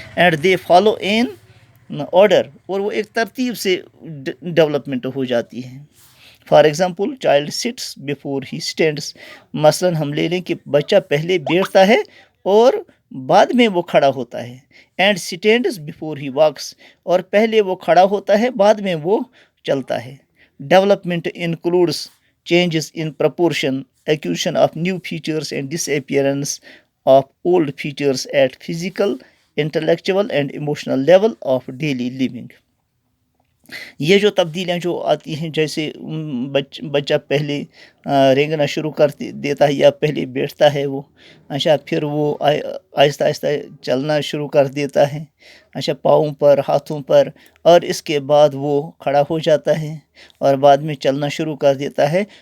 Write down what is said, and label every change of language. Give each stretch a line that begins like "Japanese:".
English: and they follow an order,
Urdu: اور وہ ایک ترتیب سے ڈیولپمنٹ ہو جاتی ہے.
English: For example child sits before he stands.
Urdu: مثلاً ہم لے لیں کہ بچہ پہلے بیٹھتا ہے اور بعد میں وہ کھڑا ہوتا ہے.
English: and stands before he walks,
Urdu: اور پہلے وہ کھڑا ہوتا ہے بعد میں وہ چلتا ہے.
English: Development includes changes in proportion, acquisition of new features and disappearance of old features at physical, intellectual and emotional level of daily living.
Urdu: یہ جو تبدیلیاں جو آتی ہیں, جیسے بچہ پہلے رینگنا شروع کر دیتا ہے یا پہلے بیٹھتا ہے وہ, اچھا پھر وہ آہستہ آہستہ چلنا شروع کر دیتا ہے, اچھا پاؤں پر, ہاتھوں پر, اور اس کے بعد وہ کھڑا ہو جاتا ہے اور بعد میں چلنا شروع کر دیتا ہے.